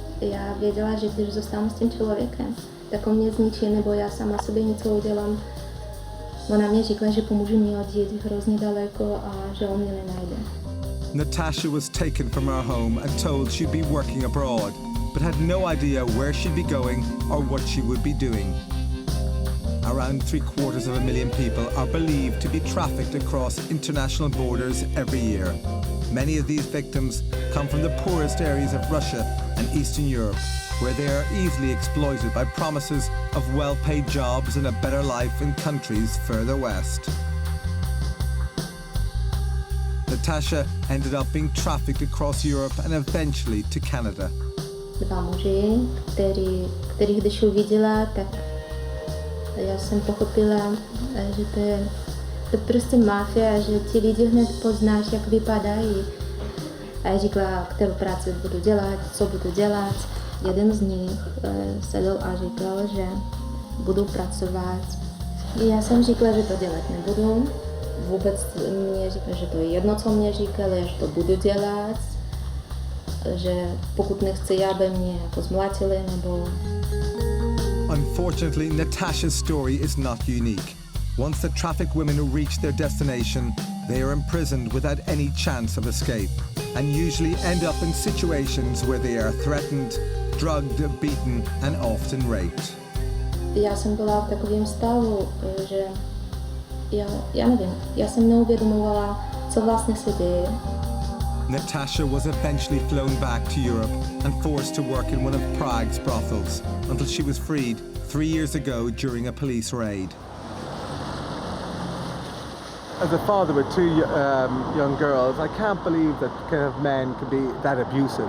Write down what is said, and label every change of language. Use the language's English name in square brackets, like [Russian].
[Czech] Já věděla, že když zůstanu s tím člověkem, tak on mě zničí, nebo já sama sobě něco udělám. Ona mě říkala, že pomůže mi odjet hrozně daleko a že on mě nenajde. [English] Natasha was taken from her home and told she'd be working abroad, but had no idea where she'd be going or what she would be doing. Around 750,000 people are believed to be trafficked across international borders every year. Many of these victims come from the poorest areas of Russia and Eastern Europe, where they are easily exploited by promises of well-paid jobs and a better life in countries further west. Natasha ended up being trafficked across Europe and eventually to Canada. [Czech] Dva muži, který když uviděla, tak já jsem pochopila, že to je prostě mafia, že ti lidi hned poznáš, jak vypadají. A já říkala, kterou práci budu dělat, co budu dělat. Jeden z nich sedl a říkal, že budu pracovat. Já jsem říkala, že to dělat nebudu. Vůbec mě říkala, že to je jedno, co mě říkali, že to budu dělat. Že pokud nechci, aby mě jako zmlátili nebo... [English] Unfortunately, Natasha's story is not unique. Once the trafficked women reach their destination, they are imprisoned without any chance of escape, and usually end up in situations where they are threatened, drugged, beaten, and often raped. [Czech] Já jsem byla v takovém stavu, že já nevím, já jsem neuvědomovala, co vlastně se děje. [English] Natasha was eventually flown back to Europe and forced to work in one of Prague's brothels until she was freed 3 years ago during a police raid. As a father with two young girls, I can't believe that kind of men can be that abusive.